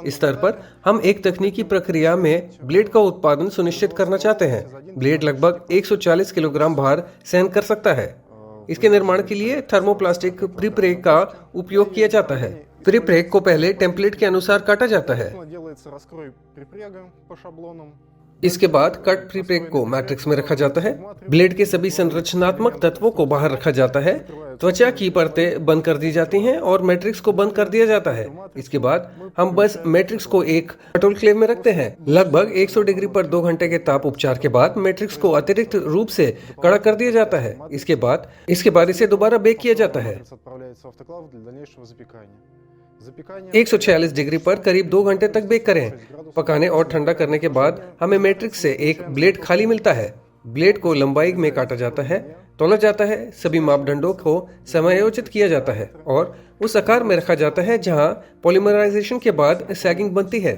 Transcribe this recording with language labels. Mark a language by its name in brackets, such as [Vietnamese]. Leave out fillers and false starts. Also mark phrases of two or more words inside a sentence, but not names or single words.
[Hindi] इस स्तर पर हम एक तकनीकी प्रक्रिया में ब्लेड का उत्पादन सुनिश्चित करना चाहते हैं। ब्लेड लगभग 140 किलोग्राम भार सहन कर सकता है। इसके निर्माण के लिए थर्मोप्लास्टिक प्रीप्रेग का उपयोग किया जाता है। प्रीप्रेग को पहले टेम्पलेट के अनुसार काटा जाता है। [Russian] Делается раскрой припрега по шаблонам. [Hindi] इसके बाद कट प्रीप्रेग को मैट्रिक्स में रखा जाता है। ब्लेड के सभी संरचनात्मक तत्वों को बाहर रखा जाता है। त्वचा की परतें बंद कर दी जाती हैं और मैट्रिक्स को बंद कर दिया जाता है। इसके बाद हम बस मैट्रिक्स को एक ऑटोक्लेव में रखते हैं। लगभग 100 डिग्री पर 2 घंटे के ताप उपचार के बाद मैट्रिक्स को अतिरिक्त रूप से कड़ा कर दिया जाता है। इसके बाद इसे दोबारा बेक किया जाता है। [Russian] Отправляется в автоклав для дальнейшего запекания. Запекание [Hindi] 146 डिग्री पर करीब 2 घंटे तक बेक करें। पकाने और ठंडा करने के बाद हमें मैट्रिक्स से एक ब्लेड खाली मिलता है। ब्लेड को लंबाई में काटा जाता है, तौला जाता है, सभी मापदंडों को समायोजित किया जाता है और उस आकार में रखा जाता है जहां पॉलीमराइजेशन के बाद सैगिंग बनती है।